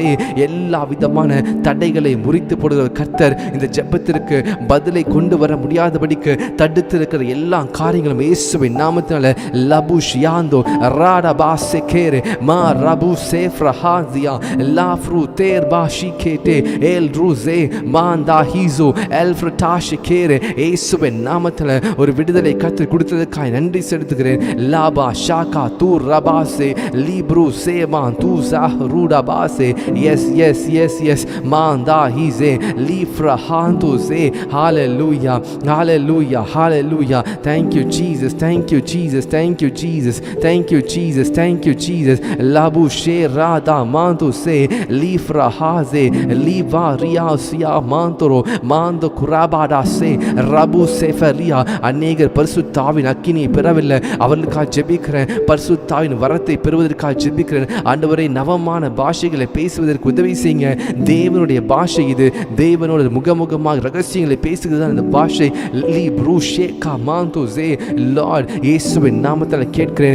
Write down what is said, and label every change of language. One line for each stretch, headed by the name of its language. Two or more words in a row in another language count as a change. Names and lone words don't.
Tamil: எல்லா விதமான தடைகளை முறித்து போடுகிற கர்த்தர் இந்த ஜெபத்திற்கு பதிலை கொண்டு வர முடியாதபடிக்கு தடுத்திருக்கிற எல்லா காரியங்களும் இயேசுவின் நாமத்தினால லபுஷ் யாந்தோ ராடா பாசே கேரே மா ரபு சேஃப்ரா ஹாசியா லாஃப்ரு தேர் பாஷி கேட்டே எல் ரூசே மாந்தா ஹீசோ எல்ஃப்ரடாஷி கேரே. இயேசுவின் நாமத்தினால ஒரு விடுதலை கர்த்தர் கொடுத்ததற்காக நன்றி செலுத்துகிறேன். லாபா ஷாகா தூ ரபாசே லீப்ரு சேமான் தூ ரூடா பாசே. எஸ் எஸ் எஸ் எஸ் மாந்தா ஹீசே லீஃப்ரா ஹாந்து சே.
English: ஹalleluya, hallelujah, hallelujah. Thank you Jesus, thank you Jesus, thank you Jesus, thank you Jesus, thank you Jesus. labu sherada mantu se lifra haze liva riasia mantoro mando kurabada se rabu sefaria.
Tamil: அநேகர் பரிசுத்தாவின் அக்கினியை பெறவில்லை, அவர்களுக்காக ஜெபிக்கிறேன். பரிசுத்தாவின் வரத்தை பெறுவதற்காக ஜெபிக்கிறேன். ஆண்டவரே, நவமான பாஷைகளை பேசுவதற்கு உதவி செய்யுங்க. தேவனுடைய பாஷை இது. தேவனோட முகமுகமாக ரகசியங்களை பேசுகிறது தான் இந்த பாஷை. லார்ட், இயேசுவின் நாமத்தில் கேட்கிறேன்.